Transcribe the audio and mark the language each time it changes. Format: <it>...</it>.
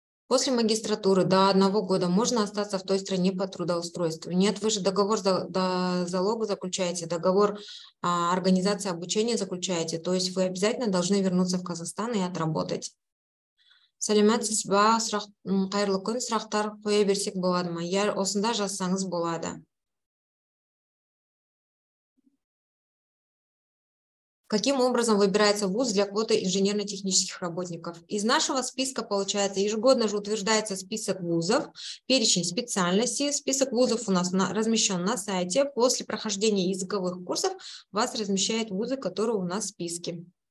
<ru>После магистратуры до 1 года можно остаться в той стране по трудоустройству. Нет, вы же договор залога заключаете, договор организации обучения заключаете, то есть вы обязательно должны вернуться в Казахстан и отработать.</ru> <kk>Сәлеметсіз ба, қайырлы күн, сұрақтар қоя берсек болады ма? Я осында жазсаңыз болады.</kk> <ru>Каким образом выбирается вуз для квоты инженерно-технических работников? Из нашего списка, получается, ежегодно же утверждается список вузов, перечень специальностей. Список вузов у нас размещен на сайте. После прохождения языковых курсов вас размещают вузы, которые у нас в списке.</ru>